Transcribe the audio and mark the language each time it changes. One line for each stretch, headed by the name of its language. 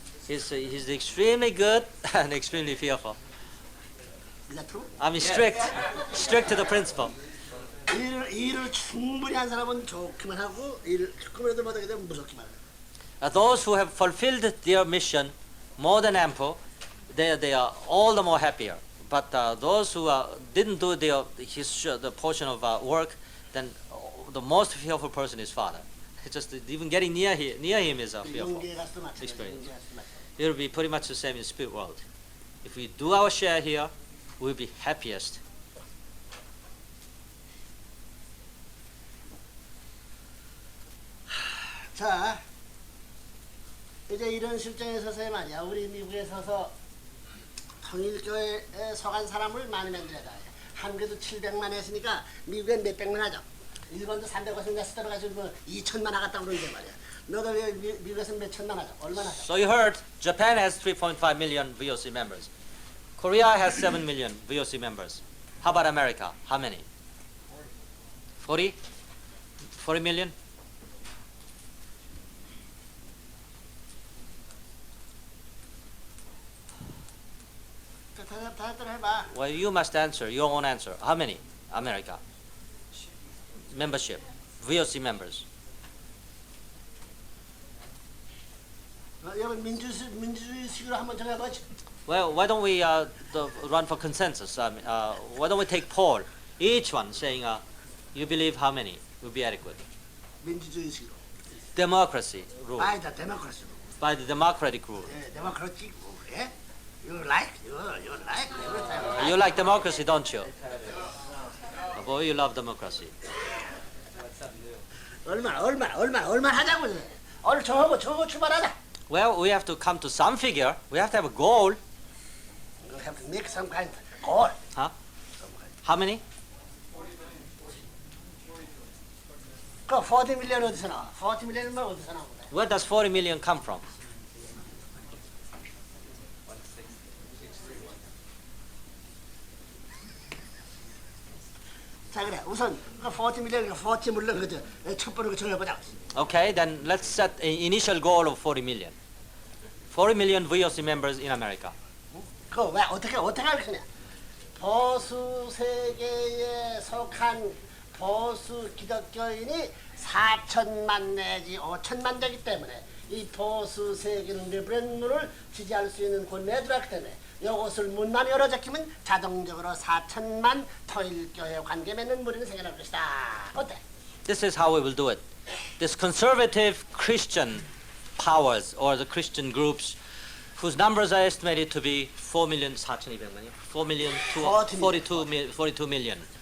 English: He's extremely good and extremely fearful. Is that true? I mean, strict to the principle.
Korean: 일을 충분히 한 사람은 좋기만 하고 일을 조금이라도 못하게 되면 무섭기만 해.
English: Those who have fulfilled their mission more than ample, they are all the more happier. But those who didn't do the portion of work, then the most fearful person is Father. It's just even getting near him is a fearful experience. It will be pretty much the same in the spirit world. If we do our share here, we'll be happiest.
Korean: 자, 이제 이런 실정에 서서 말이야. 우리 미국에 서서 통일교회에 속한 사람을 많이 만들어야 돼. 한국에도 700만 했으니까 미국엔 몇백만 하죠. 일본도 350만 떨어가지고 뭐 2천만 하겠다고 그러는데 말이야. 너도 왜 미국에서 몇 천만 하죠? 얼마나 하죠?
English: So you heard, Japan has 3.5 million VOC members. Korea has 7 million VOC members. How about America? How many? 40? 40 million?
Korean: 다들 해봐.
English: Well, you must answer your own answer. How many? America. Membership. VOC members.
Korean: 여러분 민주주의식으로 한번 정해보지.
English: Well, why don't we run for consensus? Why don't we take poll? Each one saying, you believe how many will be adequate?
Korean: 민주주의식으로.
English: Democracy rule. By the democracy. By the democratic rule. 예, democratic rule. 예? You like everything. You like democracy, don't you? Oh, boy, you love democracy.
Korean: 얼마 하자고. 오늘 저거 출발하자.
English: Well, we have to come to some figure. We have to have a goal. You have to make some kind of goal. Huh? How many?
Korean: 그 40 million 어디서 나와? 40 million만 어디서 나온 거야?
English: Where does 40 million come from?
Korean: 자 그래 우선 그 40 million 40 물론 그죠 첫 번째 정해보자.
English: Okay, then let's set an initial goal of 40 million. 40 million VOC members in America.
Korean: 그거 왜 어떻게 할 거냐? 보수 세계에 속한 보수 기독교인이 4천만 내지 5천만 되기 때문에 이 보수 세계는 리브랜문을 지지할 수 있는 권리에 들어왔기 때문에 이것을 문만 열어잡히면 자동적으로 4천만 토일교회 관계 맺는 무리는 생겨날 것이다. 어때?
English: This is how we will do it. This conservative Christian powers or the Christian groups whose numbers are estimated to be 4,400,000, 42 million.